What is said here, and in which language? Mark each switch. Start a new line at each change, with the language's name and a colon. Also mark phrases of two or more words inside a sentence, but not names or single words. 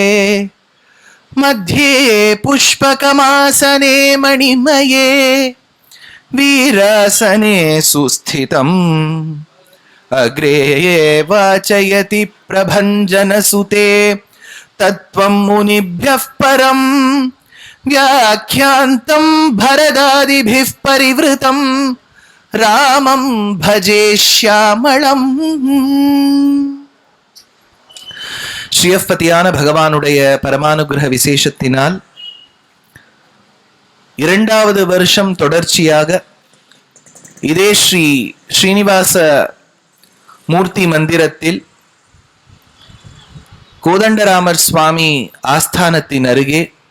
Sanskrit: मध्ये पुष्पकमासने मणिमये वीरासने सुस्थितम् अग्रे वाचयति प्रभञ्जनसुते तत्त्वं मुनिभ्यः परम् व्याख्यान्तं भरदादिभिः परिवृतं रामं भजे श्यामळम्।
Tamil: ஸ்ரீயப்பதியான பகவானுடைய பரமானுகிரக விசேஷத்தினால் இரண்டாவது வருஷம் தொடர்ச்சியாக இதே ஸ்ரீ ஸ்ரீனிவாச மூர்த்தி மந்திரத்தில் கோதண்டராமர் சுவாமி ஆஸ்தானத்தின் அருகே